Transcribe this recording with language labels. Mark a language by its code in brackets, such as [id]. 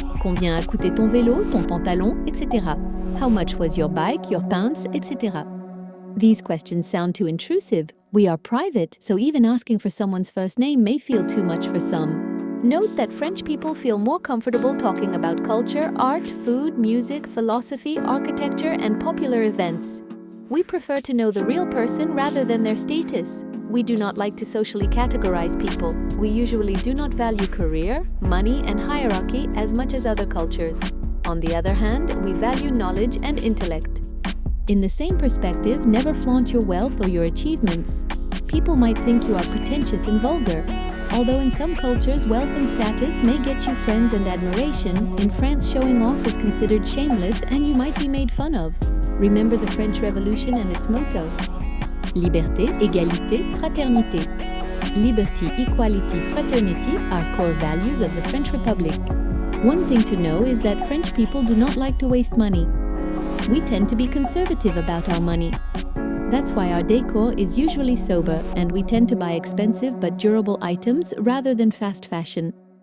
[fr] Combien a coûté ton vélo, ton pantalon, etc. [en] How much was your bike, your pants, etc. These questions sound too intrusive. We are private, so even asking for someone's first name may feel too much for some. Note that French people feel more comfortable talking about culture, art, food, music, philosophy, architecture, and popular events. We prefer to know the real person rather than their status. We do not like to socially categorize people. We usually do not value career, money, and hierarchy as much as other cultures. On the other hand, we value knowledge and intellect. In the same perspective, never flaunt your wealth or your achievements. People might think you are pretentious and vulgar. Although in some cultures, wealth and status may get you friends and admiration, in France showing off is considered shameless and you might be made fun of. Remember the French Revolution and its motto. [fr] Liberté, égalité, fraternité. [en] Liberty, equality, fraternity are core values of the French Republic. One thing to know is that French people do not like to waste money. We tend to be conservative about our money. That's why our decor is usually sober and we tend to buy expensive but durable items rather than fast fashion.